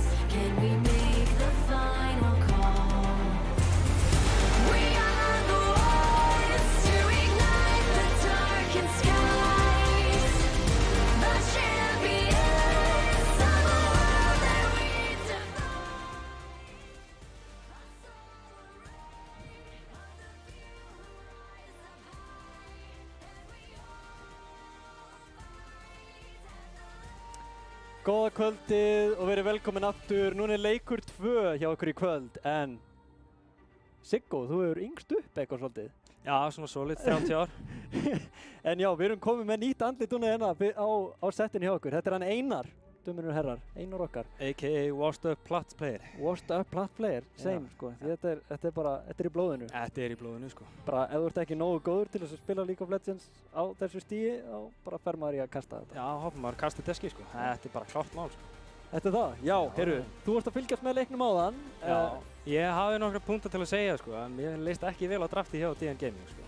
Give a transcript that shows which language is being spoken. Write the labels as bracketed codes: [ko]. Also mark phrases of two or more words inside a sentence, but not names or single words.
[en] Can we make the final call? We are the ones to ignite the darkened skies. The champions of a world that we defy. [is] Góða kvöldið og verið velkomin aftur. Núna er leikur 2 hjá okkur í kvöld, en Siggo, þú hefur yngst upp eitthvað svolítið. Já, svona solid, 30 ár. En já, við erum komið með nýtt andlit núna hérna á settinu hjá okkur. Þetta er hann Einar, dömur og herrar, Einar okkar. [en] A.k.a. washed up plat player. Washed up plat player, same sko. [is] Því þetta er bara, þetta er í blóðinu. Þetta er í blóðinu, sko. Bara ef þú ert ekki nógu góður til þess að spila League of Legends á þessu stíi, þá bara fer maður í að kasta þetta. Já, hoppum maður kasta deski, sko. Þetta er bara klárt mál, sko. Þetta er það? Já, heyrðu, þú varst að fylgjast með leiknum áðan. Já, ég hafði nokkra punktar til að segja, sko, en mér leist ekki vel á drafti hjá DN Gaming, sko.